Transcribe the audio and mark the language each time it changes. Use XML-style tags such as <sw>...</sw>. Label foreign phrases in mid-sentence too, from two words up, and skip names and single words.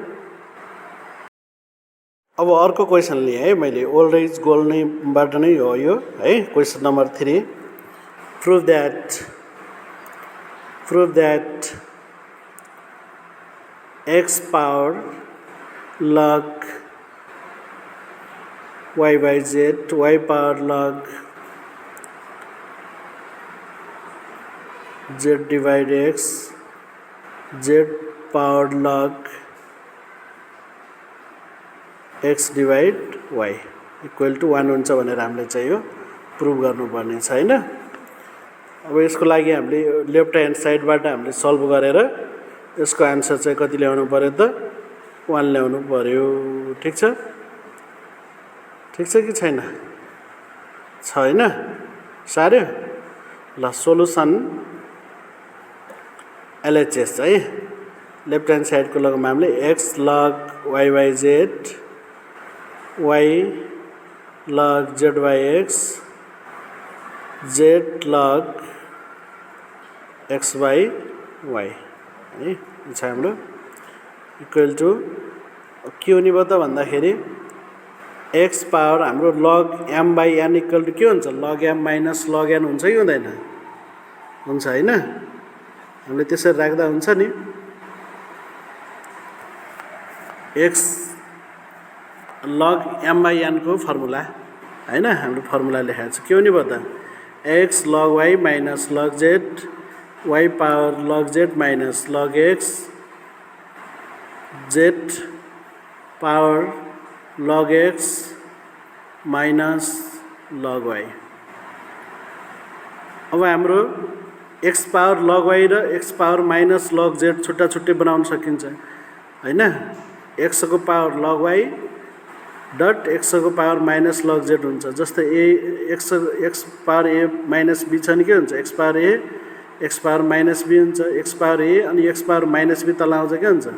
<ne>अब अर्को क्वेसन लिएँ है मैले,</ne> <en>old age gold</en> <ne>नैबाट नै हो यो है।</ne> <en>question number 3, prove that x power log y by z, y power log z divide x, z power log x divide y equal to 1</en> <ne>हुन्छ भनेर हामीले चाहिँ यो प्रुभ गर्नुपर्ने छ हैन। अब यसको लागि हामीले</ne> <en>left hand</en> <ne>साइडबाट हामीले सल्भ गरेर यसको आन्सर चाहिँ कति ल्याउनु पर्यो त 1 ल्याउनु पर्यो। ठीक छ कि छैन? छ हैन? सार्यो ल। सोलुसन LHS है</ne> <en>left hand</en> <ne>साइडको लगमा हामीले</ne> <en>x log y by z, y log z by x, z log x by y</en> <ne>है छ हाम्रो</ne> <en>equal to</en> <ne>के हुने भयो त भन्दाखेरि</ne> <en>x power</en> <ne>हाम्रो</ne> <en>log m by n equal to</en> <ne>के हुन्छ?</ne> <en>log m minus log n</en> <ne>हुन्छ कि हुँदैन? हुन्छ हैन? हामीले त्यसरी राख्दा हुन्छ नि।</ne> <en>x log m by n</en> <ne>को फर्मुला हैन हाम्रो फर्मुला लेखेको छ। के हुने भयो त?</ne> <en>x log y minus log z, y power log z minus log x, z power log x minus log y।</en> <ne>अब हाम्रो</ne> <en>x power log y</en> <ne>र</ne> <en>x power minus log z</en> <ne>छुट्टा छुट्टै बनाउन सकिन्छ हैन। x को</ne> <en>power log y dot x</en> <ne>को</ne> <en>power minus log z</en> <ne>हुन्छ। जस्तै</ne> <en>x power a minus b</en> <ne>छ नि के हुन्छ?</ne> <en>x power a, x power minus b</en> <ne>हुन्छ,</ne> <en>x power a</en> <ne>अनि</ne> <en>x power minus b</en> <ne>तल आउँछ के हुन्छ?</ne>